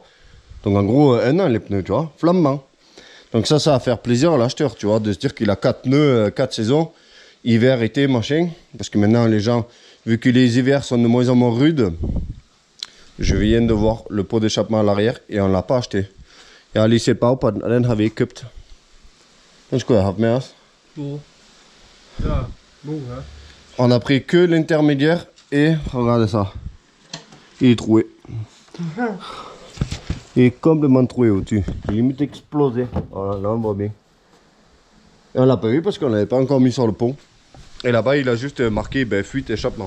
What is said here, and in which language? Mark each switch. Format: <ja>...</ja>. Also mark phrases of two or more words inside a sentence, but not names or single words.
<fr>Donc, en gros, un an, les pneus, tu vois, flambant. Donc ça va faire plaisir à l'acheteur, tu vois, de se dire qu'il a 4 pneus, 4 saisons, hiver, été, machin. Parce que maintenant, les gens, vu que les hivers sont de moins en moins rudes, je viens de voir le pot d'échappement à l'arrière et on ne l'a pas acheté.</fr> <da>Jeg har lige set bagpå og den har vi ikke købt. Den skulle jeg have haft med os. Ja,</da> <fr>bon, hein. On a pris que l'intermédiaire et regardez ça. Il est troué. Il est complètement troué au-dessus. Il est limite explosé. Voilà, là on voit bien. Et on l'a pas vu parce qu'on l'avait pas encore mis sur le pont. Et là-bas il a juste marqué fuite échappement.</fr>